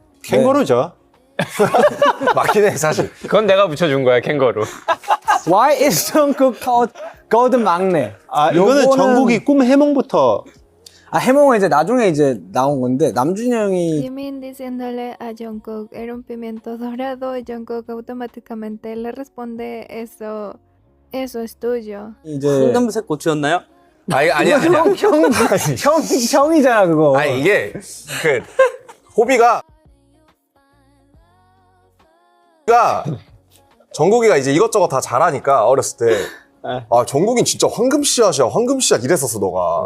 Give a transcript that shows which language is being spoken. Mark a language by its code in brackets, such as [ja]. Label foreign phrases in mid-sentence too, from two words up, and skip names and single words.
[ko] 캥거루죠. 맞긴 해 사실. 그건 내가 붙여준 거야, 캥거루. [en] Why is Jungkook called Golden 막내? [ko] 아 이거는 요거는- 정국이 꿈 해몽부터 해몽은 이제 나중에 이제 나온 건데 남준이 형이 [es] Jimin diciéndole a Jungkook era un pimiento dorado y Jungkook automáticamente le responde eso es tuyo. [ko] 이제 황금색 고추였나요? 아니 아니야. 형이잖아 그거. 아니 이게 그 호비가 정국이가 이제 이것저것 다 잘하니까 어렸을 때 아 정국인 진짜 황금씨앗이야 황금씨앗 이랬었어 너가.